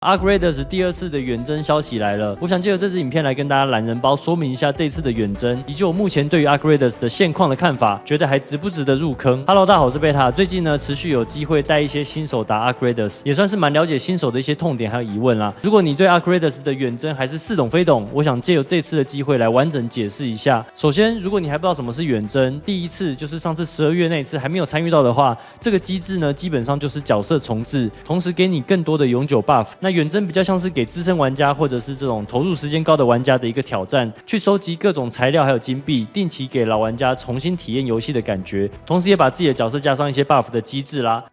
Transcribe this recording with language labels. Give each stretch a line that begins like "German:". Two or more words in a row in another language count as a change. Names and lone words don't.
Chinese: Arc Raiders 第二次的遠征消息來了，我想借由這支影片來跟大家懶人包說明一下這次的遠征，以及我目前對於 Arc Raiders 的現況的看法，覺得還值不值得入坑。Hello， 大家好，我是貝塔。最近呢，持續有機會帶一些新手打 Arc Raiders，也算是蠻了解新手的一些痛點還有疑問啦。如果你對 Arc Raiders 的遠征還是似懂非懂，我想借由這次的機會來完整解釋一下。首先，如果你還不知道什麼是遠征，第一次就是上次12月那一次還沒有參與到的話，這個機制呢，基本上就是角色重置，同時給你更多的永久 buff。那遠征比較像是給資深玩家或者是這種投入時間高的玩家的一個挑戰，去收集各種材料還有金幣，定期給老玩家重新體驗遊戲的感覺，同時也把自己的角色加上一些 buff 的機制啦。